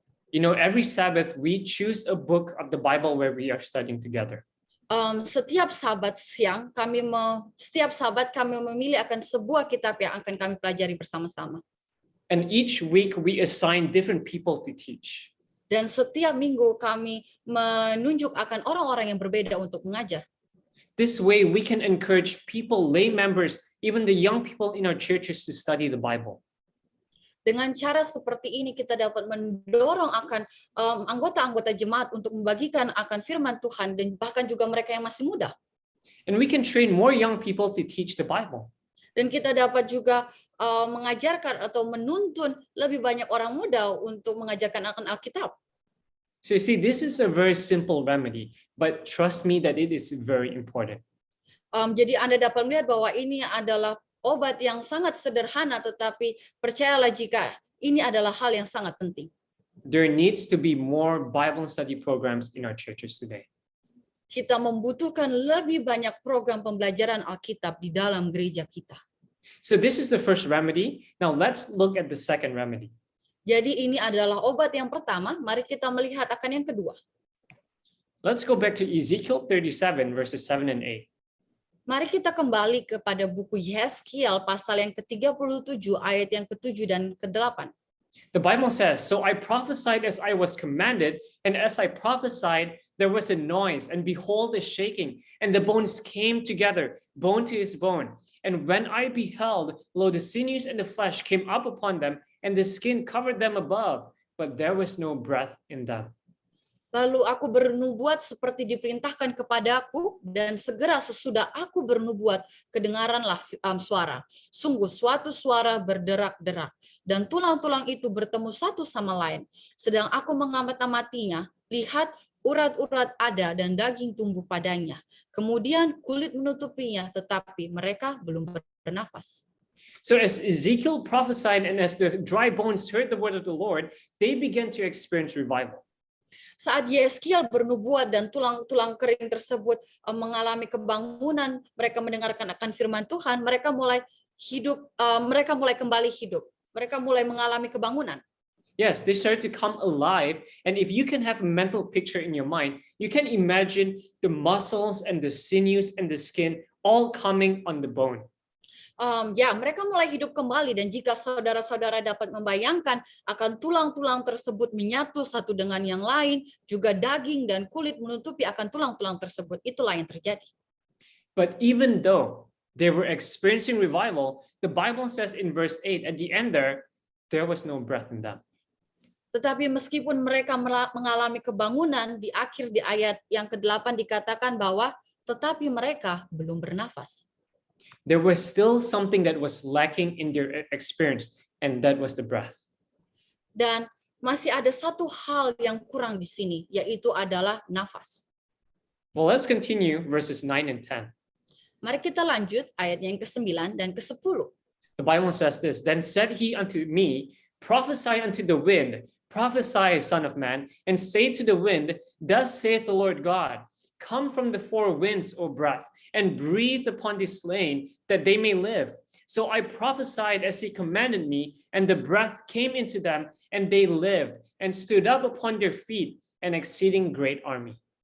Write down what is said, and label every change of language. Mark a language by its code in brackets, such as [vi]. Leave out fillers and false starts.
[en] You know, every Sabbath we choose a book of the Bible where we are studying together. [id] Setiap Sabat siang setiap Sabat kami memilih akan sebuah kitab yang akan kami pelajari bersama-sama. [en] And each week we assign different people to teach. [id] Dan setiap minggu kami menunjuk akan orang-orang yang berbeda untuk mengajar. [en] This way we can encourage people, lay members, even the young people in our churches to study the Bible. [id] Dengan cara seperti ini kita dapat mendorong akan anggota-anggota jemaat untuk membagikan akan firman Tuhan dan bahkan juga mereka yang masih muda. [en] And we can train more young people to teach the Bible. [id] Dan kita dapat juga mengajarkan atau menuntun lebih banyak orang muda untuk mengajarkan akan Alkitab. [en] So you see, this is a very simple remedy, but trust me that it is very important. [id] Jadi Anda dapat melihat bahwa ini adalah obat yang sangat sederhana, tetapi percayalah jika ini adalah hal yang sangat penting. [en] There needs to be more Bible study programs in our churches today. [id] Kita membutuhkan lebih banyak program pembelajaran Alkitab di dalam gereja kita. [en] So this is the first remedy. Now let's look at the second remedy. [id] Jadi ini adalah obat yang pertama, mari kita melihat akan yang kedua. [en] Let's go back to Ezekiel 37 verses 7 and 8. [id] Mari kita kembali kepada buku Yeskiel pasal yang ke-37 ayat yang ke-7 dan ke-8. [en] The Bible says, "So I prophesied as I was commanded, and as I prophesied, there was a noise, and behold, a shaking, and the bones came together, bone to his bone. And when I beheld, lo, the sinews and the flesh came up upon them, and the skin covered them above, but there was no breath in them." [id] Lalu aku bernubuat seperti diperintahkan kepadaku, dan segera sesudah aku bernubuat, kedengaranlah suara. Sungguh suatu suara berderak-derak, dan tulang-tulang itu bertemu satu sama lain. Sedang aku mengamati-amatinya, lihat urat-urat ada dan daging tumbuh padanya. Kemudian kulit menutupinya, tetapi mereka belum bernafas. [en] So as Ezekiel prophesied and as the dry bones heard the word of the Lord, they began to experience revival. [id] Saat Yeskiel bernubuat dan tulang-tulang kering tersebut mengalami kebangunan, mereka mendengarkan akan firman Tuhan, mereka mulai hidup, mereka mulai kembali hidup. Mereka mulai mengalami kebangunan. [en] Yes, they started to come alive. And if you can have a mental picture in your mind, you can imagine the muscles and the sinews and the skin all coming on the bone. [id] Mereka mulai hidup kembali, dan jika saudara-saudara dapat membayangkan akan tulang-tulang tersebut menyatu satu dengan yang lain, juga daging dan kulit menutupi akan tulang-tulang tersebut, itulah yang terjadi. [en] But even though they were experiencing revival, the Bible says in verse 8, at the end there was no breath in them. [id] Tetapi meskipun mereka mengalami kebangunan, di akhir di ayat yang ke-8 dikatakan bahwa tetapi mereka belum bernafas. [en] There was still something that was lacking in their experience, and that was the breath. [id] Dan masih ada satu hal yang kurang di sini, yaitu adalah nafas. [en] Well, let's continue verses 9 and 10. [id] Mari kita lanjut ayat yang ke-9 dan ke-10. [en] The Bible says this, "Then said he unto me, prophesy unto the wind, prophesy, son of man, and say to the wind, thus saith the Lord God, come from the four winds, O breath, and breathe upon the slain, that they may live. So I prophesied as he commanded me, and the breath came into them, and they lived, and stood up upon their feet, an exceeding great army."